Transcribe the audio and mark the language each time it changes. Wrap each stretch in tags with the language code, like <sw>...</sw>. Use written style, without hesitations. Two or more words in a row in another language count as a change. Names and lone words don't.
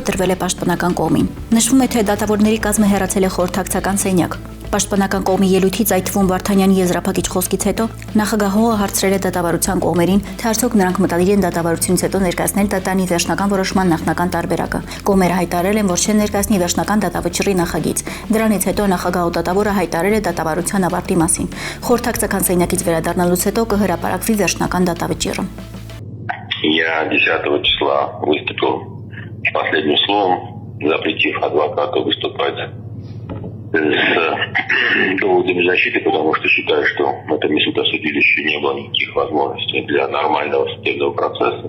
<hy>տրվել է պաշտպանական կողմին։ Նշվում է, թե դատավորների կազմը հեռացել է խորհրդակցական սենյակ։ Պաշտպանական կողմի ելույթից այդ թվում Վարդանյանի եզրափակիչ խոսքից հետո նախագահողը հարցրել է դատավարության կողմերին, թե արդյոք նրանք մտադիր են դատավարությունից հետո ներկայացնել դատանի վերջնական որոշման նախնական տարբերակը։ Կողմերը հայտարարել են, որ չեն ներկայացնի վերջնական դատավճռի նախագիծ։ Դրանից հետո նախագահ ու դատավորը հայտարարել է դատավարության ավարտի մասին։ Խորհրդակցական սենյակից վերադառնալուց հետո կհրապարակվի վերջնական датавճիռը։</hy> <ru>Я 10 числа выступил с последним словом, запретив адвокату выступать с доводами защиты, потому что считаю, что в этом судилище не было никаких возможностей для нормального судебного процесса.</ru>